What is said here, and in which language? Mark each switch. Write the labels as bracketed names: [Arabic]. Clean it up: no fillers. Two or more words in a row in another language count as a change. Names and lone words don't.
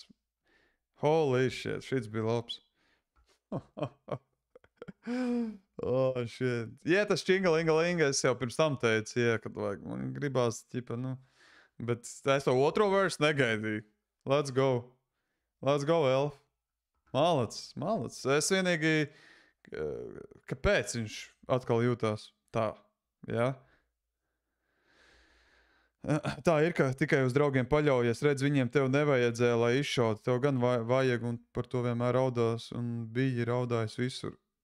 [English] Holy shit, [Latvian] šits bija labs. [English] Oh, shit. [Latvian] Jā, tas čingalingalinga, es jau pirms tam teicu, jā, kad vajag. Man gribās, ķipa, nu. Bet es to otro versu negaidīju. [English] Let's go. Let's go, Elf. Malac. [Latvian] Es vienīgi, kāpēc viņš atkal jūtās tā, jā? Tā ir, ka tikai uz draugiem paļaujies, redz, viņiem tev nevajadzēja, lai izšautu. Tev gan vajag, un par to vienmēr raudās, un bija raudājis visur.